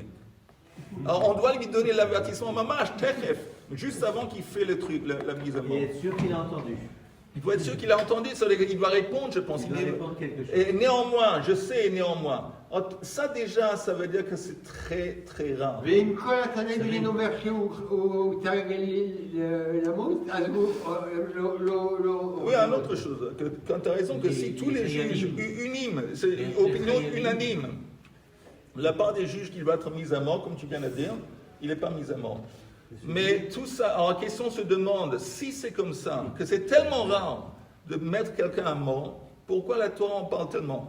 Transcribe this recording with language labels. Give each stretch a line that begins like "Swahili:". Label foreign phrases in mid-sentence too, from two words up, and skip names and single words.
French: Alors on doit lui donner l'avertissement,
Hebrew: ממש, תכף,
French: juste avant qu'il fait le truc, la mise à mort. Et être sûr qu'il a entendu. Il faut être sûr qu'il a entendu, ça veut dire qu'il doit répondre, je pense. Il doit répondre quelque chose. Et néanmoins, je sais, néanmoins. Ça déjà, ça veut dire que c'est très, très rare.
Hebrew: ועם כל הסנהדרין אומר שהוא צריך למות, אז הוא לא...
French: Oui, une autre chose, quand tu as raison, que si tous les juges unanimes, c'est une opinion unanime, la part des juges qui doit être mise à mort, comme tu viens de dire, il n'est pas mis à mort. Mais tout ça, en question se demande, si c'est comme ça, que c'est tellement rare de mettre quelqu'un à mort, pourquoi la Torah en parle tellement?